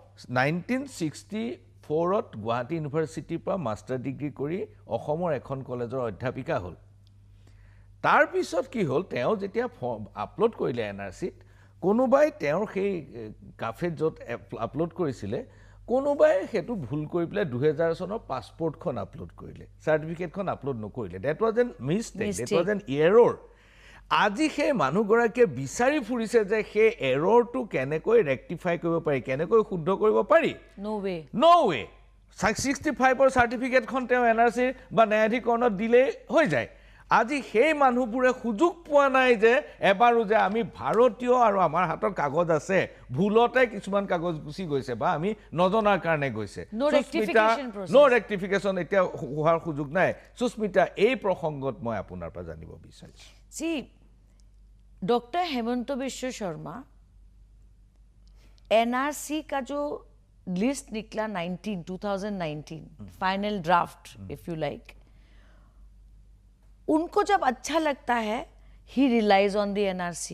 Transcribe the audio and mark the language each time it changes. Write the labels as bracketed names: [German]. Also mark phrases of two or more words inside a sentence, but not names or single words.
[Assamese] 1964ত গুৱাহাটী ইউনিভাৰ্চিটিৰ পৰা [English] master degree [Assamese] কৰি অসমৰ এখন কলেজৰ অধ্যাপিকা হ'ল তাৰ পিছত কি হ'ল তেওঁ যেতিয়া আপলোড কৰিলে এনআৰসিত কোনোবাই তেওঁৰ সেই কাফেত য'ত আপলোড কৰিছিলে কোনোবাই হেতু ভুল কৰি পেলাই 2000 চনৰ পাছপোৰ্টখন আপলোড কৰিলে সাৰ্টিফিকেটখন আপলোড নকৰিলে [English] that was an mistake that was an error [Assamese] আজি হে মানুহগৰাকীয়ে বিচাৰি ফুৰিছে যে হে এৰৰটো কেনেকৈ ৰেক্টিফাই কৰিব পাৰি কেনেকৈ শুদ্ধ কৰিব পাৰি [English] no way [Assamese] 65ৰ চাৰ্টিফিকেটখন তেওঁ NRC বা ন্যায়াধিকৰণত দিলেই হৈ যায় আজি সেই মানুহবোৰে সুযোগ পোৱা নাই যে এবাৰো যে আমি ভাৰতীয় আৰু আমাৰ হাতৰ কাগজ আছে ভুলতে কিছুমান কাগজ গুচি গৈছে বা আমি নজনাৰ কাৰণে গৈছে [English] No rectification process. no rectification [Assamese] এতিয়া হোৱাৰ সুযোগ নাই সুস্মিতা এই প্ৰসংগত মই আপোনাৰ পৰা জানিব বিচাৰিছোঁ [Hindi] See, डॉक्टर हेमंत बिश्व शर्मा एनआरसी का जो लिस्ट निकला 2019 [English] final draft if you like [Hindi] उनको जब अच्छा लगता है [English] he relies on the NRC